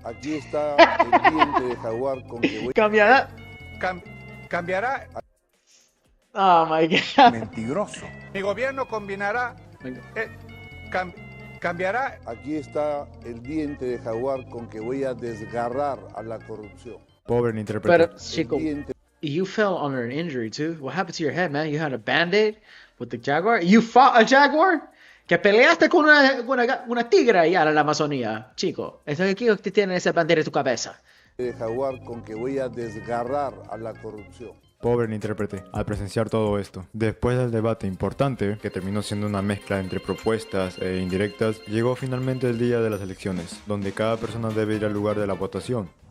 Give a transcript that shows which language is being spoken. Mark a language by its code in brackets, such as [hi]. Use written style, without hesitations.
[es] Aquí está el diente de jaguar con que voy... Cambiará... cambiará... [en] Oh my God. [es] Mentiroso. Mi gobierno combinará... cambiará... Aquí está el diente de jaguar con que voy a desgarrar a la corrupción. Pobre intérprete. Pero, chico, [en] you fell under an injury too. What happened to your head, man? You had a band-aid with the jaguar? You fought a jaguar? [es] Que peleaste con una tigre allá en la Amazonía, chico. Eso es que tiene esa bandera en tu cabeza. De jaguar con que voy a desgarrar a la corrupción. Pobre intérprete, al presenciar todo esto. Después del debate importante, que terminó siendo una mezcla entre propuestas e indirectas, llegó finalmente el día de las elecciones, donde cada persona debe ir al lugar de la votación.